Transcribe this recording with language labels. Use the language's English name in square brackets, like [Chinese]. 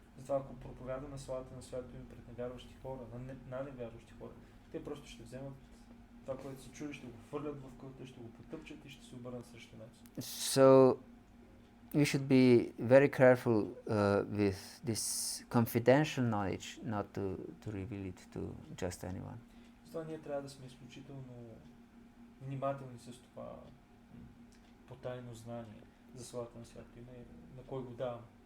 [Bulgarian] Затова ако проповядаме славата на святото име пред невярващи хора, на невярващи хора, те просто ще вземат това, което са чули, ще го хвърлят в кълта, ще го потъпчат и ще се обърнат срещу нас. [English] So we should be very careful with this confidential knowledge, not to reveal it to just anyone. [Bulgarian] Затова ние трябва да сме изключително внимателни с това потайно знание за славата на святото име, на кой го давам.